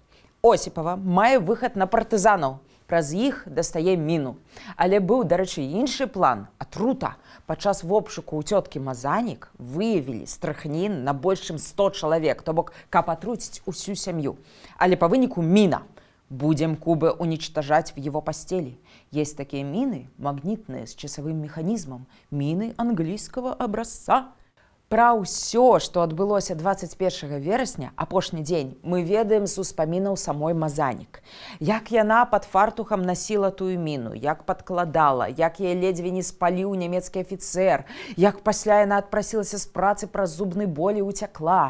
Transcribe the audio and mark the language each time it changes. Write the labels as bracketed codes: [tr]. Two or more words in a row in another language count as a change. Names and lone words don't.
[be] Осіпава мае выхад на партызанаў. Праз іх дастае міну. Але быў, дарэчы, іншы план – атрута. Падчас вобшуку ў цёткі Мазанік выявілі страхнін на больш чым 100 чалавек, то бок, каб атруціць усю сям'ю. Але па выніку міна. [ru] Будем Кубы уничтожать в его постели. Есть такие мины, магнитные, с часовым механизмом. Мины английского образца. [be] Пра ўсё, што адбылося 21 верасня, апошні дзень, мы ведаем з успамінаў самой Мазанік. Як яна пад фартухам насіла тую міну, як падкладала, як яе ледзьве не спаліў нямецкі афіцэр, як пасля яна адпрасілася з працы праз зубны боль і уцякла.